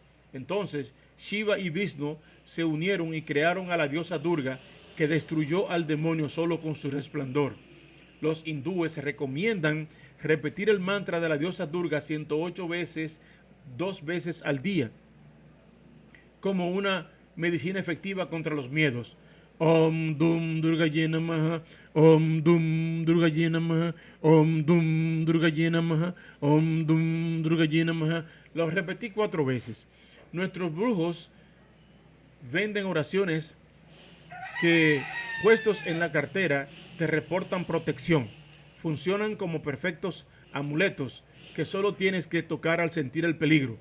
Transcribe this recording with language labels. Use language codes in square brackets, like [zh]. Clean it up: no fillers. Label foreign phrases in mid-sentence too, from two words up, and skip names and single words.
[es] Entonces, Shiva y Vishnu se unieron y crearon a la diosa Durga, que destruyó al demonio solo con su resplandor. Los hindúes recomiendan repetir el mantra de la diosa Durga 108 veces, 2 veces al día, como una medicina efectiva contra los miedos. [sa] ॐ दुं दुर्गायै नमः, ॐ दुं दुर्गायै नमः, ॐ दुं दुर्गायै नमः, ॐ दुं दुर्गायै नमः. [es] Lo repetí 4 veces. Nuestros brujos venden oraciones que, puestos en la cartera, te reportan protección. Funcionan como perfectos amuletos que solo tienes que tocar al sentir el peligro.